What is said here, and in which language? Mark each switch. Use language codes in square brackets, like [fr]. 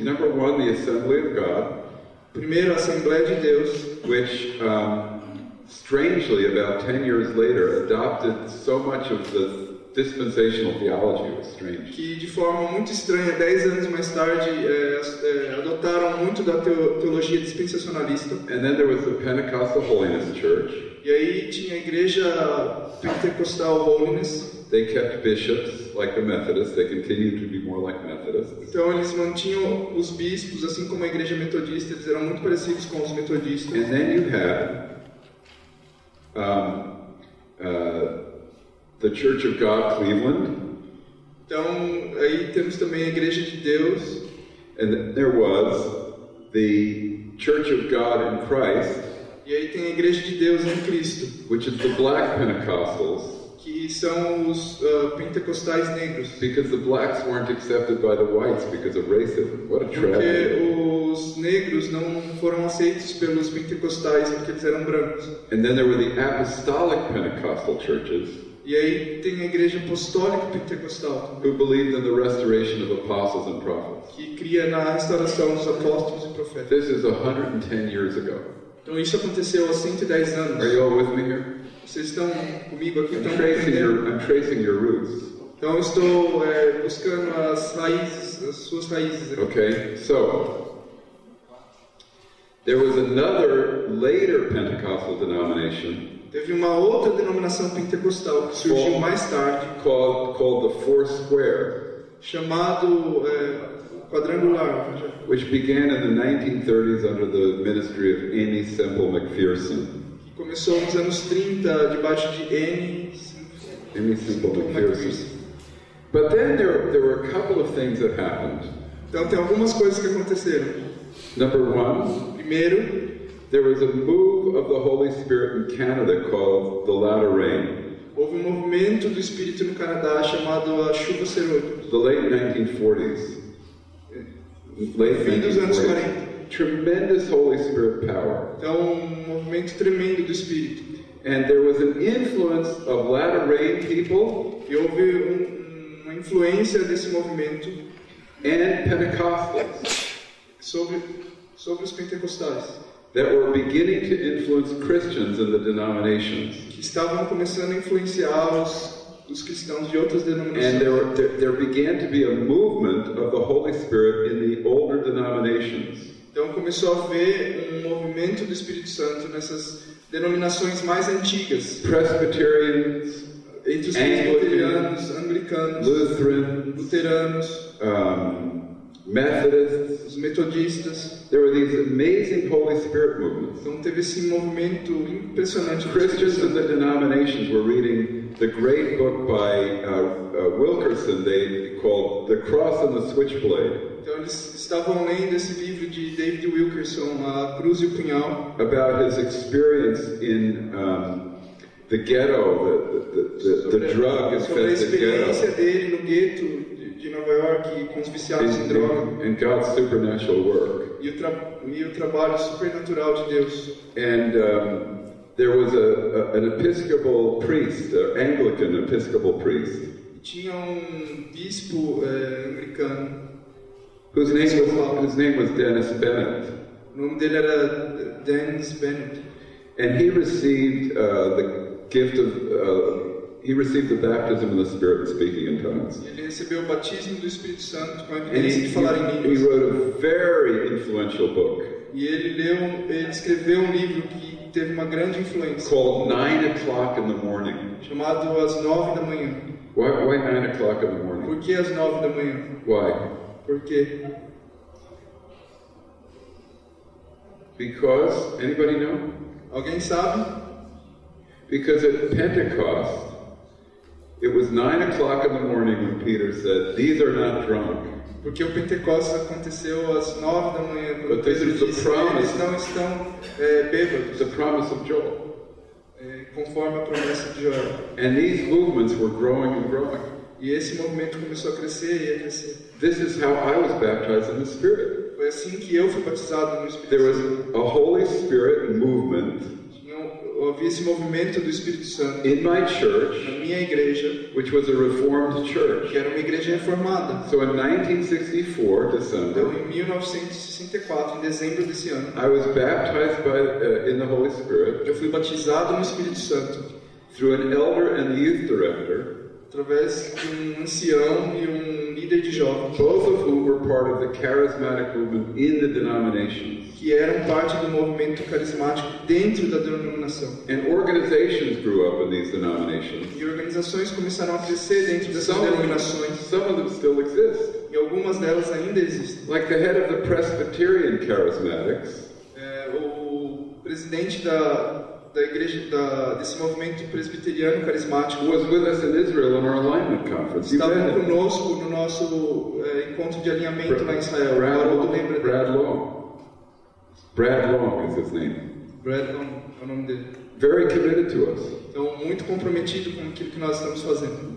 [en] Number one, the Assembly of God, [pt] Primeiro, a Assembleia de Deus, [en] which strangely, about 10 years later, adopted so much of the dispensational theology. It was strange. [pt] que de forma muito estranha, 10 anos mais tarde, adotaram muito da teologia dispensacionalista. [en] And then there was the Pentecostal Holiness Church. [pt] E aí tinha a igreja pentecostal Holiness. [en] They kept bishops like the Methodists. They continued to be more like Methodists. [pt] Então eles mantinham os bispos, assim como a igreja metodista, eles eram muito parecidos com os metodistas. [en] And then you had the Church of God, Cleveland. [pt] Então aí temos também a Igreja de Deus. [en] And there was the Church of God in Christ, [pt] E aí tem a Igreja de Deus em Cristo, [en] which is the black Pentecostals, [pt] que são os pentecostais negros. [en] because the blacks weren't accepted by the whites because of racism. What a tragedy. [pt] Porque os negros não foram aceitos pelos pentecostais porque eles eram brancos. [en] And then there were the apostolic Pentecostal churches, [pt] E aí tem a Igreja Apostólica Pentecostal, [en] who believed in the restoration of apostles and prophets. [pt] que cria na restauração dos apóstolos e profetas. [en] This is 110 years ago. [pt] Então isso aconteceu há 110 [en] Are [pt] anos. [en] you all with me here? [pt] Vocês estão comigo aqui? Estão [en] I'm tracing your roots. [pt] Então eu estou buscando as raízes, as suas raízes aqui. [en] Okay, so there was another later Pentecostal denomination [pt] Teve uma outra denominação pentecostal que surgiu mais tarde, [en] called the Four Square, [pt] chamado quadrangular, [en] which began in the 1930s under the ministry of Amy Semple McPherson. [pt] que começou nos anos 30 debaixo de Amy Semple McPherson. [en] But then there were a couple of things that happened. [pt] Então tem algumas coisas que aconteceram. [en] Number one, [pt] Primeiro, [en] there was a move of the Holy Spirit in Canada called the Latter Rain. [pt] houve um movimento do Espírito no Canadá chamado a Chuva Serôdia. [en] The late 1940s. Late [pt] Fim dos anos [en] 1940s. [pt] 40. [en] Tremendous Holy Spirit power. [pt] Então, um movimento tremendo do Espírito. [en] And there was an influence of Latter Rain people [pt] E houve uma influência desse movimento [en] and Pentecostals [pt] sobre os pentecostais, [en] that were beginning to influence Christians in the denominations. [pt] que estavam começando a influenciar os cristãos de outras [en] And [pt] denominações. [en] there began to be a movement of the Holy Spirit in the older denominations. [pt] Então começou a haver um movimento do Espírito Santo nessas denominações mais antigas. [en] Presbyterians, [pt] Entre os presbiterianos, anglicanos, luteranos, [en] Methodists. [pt] os metodistas. [en] There were these amazing Holy Spirit movements. [pt] Então teve esse movimento impressionante. [en] Christians in the denominations were reading the great book by Wilkerson, they called The Cross and the Switchblade. [pt] Então eles estavam lendo esse livro de David Wilkerson, A Cruz e o Punhal, [en] about his experience in the ghetto, the drug-infested [pt] sobre a experiência [en] ghetto, [pt] dele no gueto de Nova York com os viciados em droga [en] and God's supernatural work. [pt] e o trabalho supernatural de Deus. [en] And there was an Episcopal priest, an Anglican Episcopal priest, [pt] Tinha bispo anglicano, [en] whose name was Dennis Bennett. [pt] o nome dele era Dennis Bennett. [en] And he received the gift of, he received the baptism of the Spirit, speaking in tongues. [pt] Ele recebeu o batismo do Espírito Santo com a [en] And [pt] evidência de falar em [en] he [pt] línguas. [en] wrote a very influential book [pt] E ele escreveu um livro que teve uma grande influência, [en] called 9 o'clock in the morning. [pt] chamado Às 9 da manhã. [en] Why 9 o'clock in the morning? [pt] Por que às 9 da manhã? [en] Why? [pt] Por quê? [en] Because, anybody know? [pt] Alguém sabe? [en] Because at Pentecost, it was 9 o'clock in the morning when Peter said, "These are not drunk." [pt] Porque o Pentecostes aconteceu às 9 da manhã, quando [en] But this [pt] Pedro [en] is the [pt] disse, [en] promise. [pt] eles não estão bêbados, [en] It's a promise of Joel. [pt] conforme a promessa de Joel. [en] And these movements were growing and growing. [pt] E esse movimento começou a crescer e a crescer. [en] This is how I was baptized in the Spirit. [pt] Foi assim que eu fui batizado no Espírito [en] There was [pt] Santo. [en] a Holy Spirit movement [pt] Havia esse movimento do Espírito Santo [en] in my [pt] na [en] church, [pt] minha igreja, [en] which was a Reformed church. [pt] que era uma igreja reformada. [en] So in 1964, [pt] Então, [en] December, [pt] em 1964, em dezembro desse ano, [en] I was baptized in the Holy Spirit [pt] eu fui batizado no Espírito Santo [en] through an elder and the youth director, [pt] através de um ancião e um líder de jovens, [en] both of whom were part of the charismatic movement in the denominations. [pt] que eram parte do movimento carismático dentro da denominação. [en] And organizations grew up in these denominations. [pt] E organizações começaram a crescer dentro dessas [en] Some [pt] denominações. [en] of them still exist. [pt] E algumas delas ainda existem. [en] Like the head of the Presbyterian Charismatics [pt] O presidente da igreja desse movimento presbiteriano carismático [en] was with us in Israel in our alignment conference. You [pt] estava [en] met him. [pt] conosco no nosso encontro de alinhamento lá em Israel. O Haroldo lembra dele. [en] Brad Long. Brad Long is his name. [pt] Brad Long é o nome dele. [en] Very committed to us. [pt] Então, muito comprometido com aquilo que nós estamos fazendo.